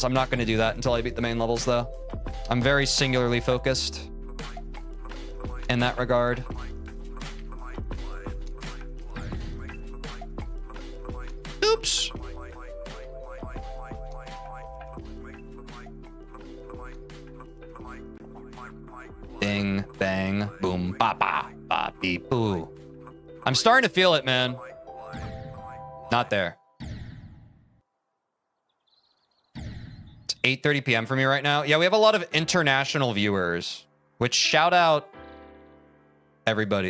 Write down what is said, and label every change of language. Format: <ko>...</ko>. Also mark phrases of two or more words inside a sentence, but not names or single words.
<en>I'm not going to do that until I beat the main levels, though. I'm very singularly focused in that regard. Oops. Bing, bang, boom, ba ba, ba beep, boo. I'm starting to feel it, man. Not there. It's 8:30 p.m. for me right now. Yeah, we have a lot of international viewers, which shout out everybody.</en>